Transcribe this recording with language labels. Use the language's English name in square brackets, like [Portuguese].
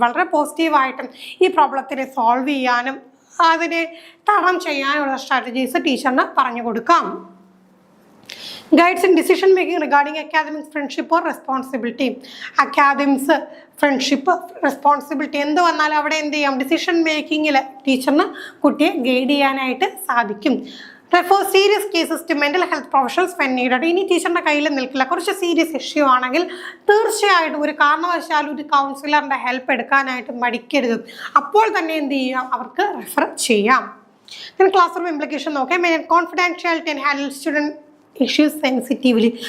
[Malayalam] വളരെ പോസിറ്റീവായിട്ടും ഈ പ്രോബ്ലത്തിനെ സോൾവ് ചെയ്യാനും അതിനെ തരണം ചെയ്യാനുള്ള സ്ട്രാറ്റജീസ് ടീച്ചറിന് പറഞ്ഞു കൊടുക്കാം. [English] Guides in decision making regarding academics, friendship or responsibility. [Malayalam] Academics, friendship, responsibility എന്ത് വന്നാലും അവിടെ എന്ത് ചെയ്യാം, ഡിസിഷൻ മേക്കിങ്ങിൽ ടീച്ചറിന് കുട്ടിയെ ഗൈഡ് ചെയ്യാനായിട്ട് സാധിക്കും. [English] Refer serious cases to mental health professionals when needed. [Malayalam] ഇനി ടീച്ചറിൻ്റെ കയ്യിൽ നിൽക്കില്ല, കുറച്ച് സീരിയസ് ഇഷ്യൂ ആണെങ്കിൽ തീർച്ചയായിട്ടും ഒരു കാരണവശാലും ഒരു കൗൺസിലറിൻ്റെ ഹെൽപ്പ് എടുക്കാനായിട്ട് മടിക്കരുത്. അപ്പോൾ തന്നെ എന്ത് ചെയ്യാം, അവർക്ക് റെഫർ ചെയ്യാം. ക്ലാസ് റൂം ഇംപ്ലിക്കേഷൻ നോക്കാം. [English] Confidentiality and handle student issues sensitively.